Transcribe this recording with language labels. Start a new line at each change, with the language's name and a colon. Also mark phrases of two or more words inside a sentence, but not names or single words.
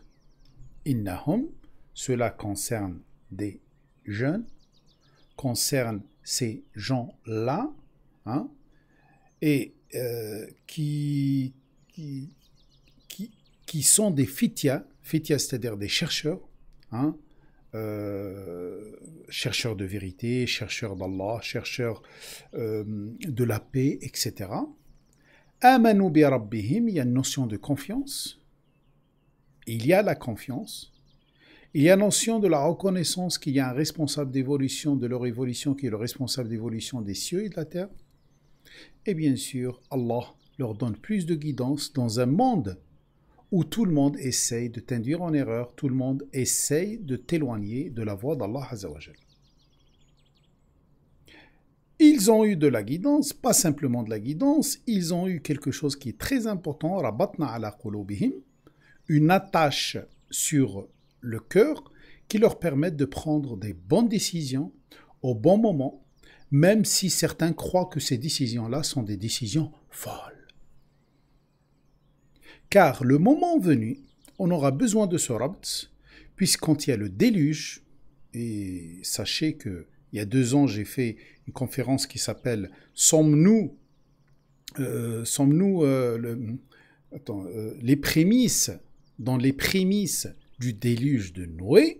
French: Innahum, cela concerne des jeunes, concerne ces gens-là, et qui sont des fitias, c'est-à-dire des chercheurs, chercheurs de vérité, chercheurs d'Allah, chercheurs de la paix, etc.
Arabic: آمنوا بربهم,
French: il y a une notion de confiance. Il y a la confiance. Il y a la notion de la reconnaissance qu'il y a un responsable d'évolution de leur évolution qui est le responsable d'évolution des cieux et de la terre. Et bien sûr, Allah leur donne plus de guidance dans un monde où tout le monde essaye de t'induire en erreur, tout le monde essaye de t'éloigner de la voie d'Allah
Arabic: عز وجل.
French: Ils ont eu de la guidance, pas simplement de la guidance, ils ont eu quelque chose qui est très important,
Arabic: ربطنا على قلوبهم,
French: une attache sur le cœur qui leur permettent de prendre des bonnes décisions au bon moment, même si certains croient que ces décisions-là sont des décisions folles. Car le moment venu, on aura besoin de ce rabt, puisqu'il y a le déluge, et sachez que il y a 2 ans, j'ai fait une conférence qui s'appelle « Sommes-nous les prémices, dans les prémices du déluge de Noé ?»